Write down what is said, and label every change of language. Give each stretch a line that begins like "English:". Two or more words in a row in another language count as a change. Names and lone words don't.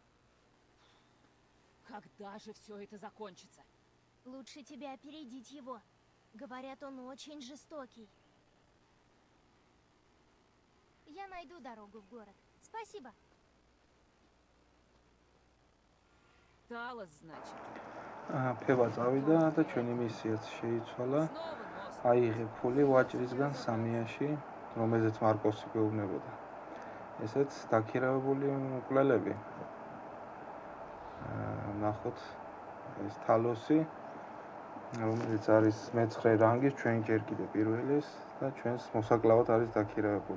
Russian: Когда же все это закончится? Лучше тебе опередить его. Говорят, он очень жестокий. Я найду дорогу в город. Спасибо. Талос, значит.
Georgian: ფება წავიდა და ჩვენი მისიაც შეიცვალა.
Russian: Снова мост.
Georgian: აიღე ფული ვაჭრისგან სამიაში, რომელზეც მარკოსი გვეუბნებოდა. ესეც დაქირავებული მკვლელები. ნახოთ ეს თალოსი, რომელიც არის მე-9 რანგის, ჩვენ ჯერ კიდე პირველის და ჩვენს მოსაკლავად არის დაქირავებული.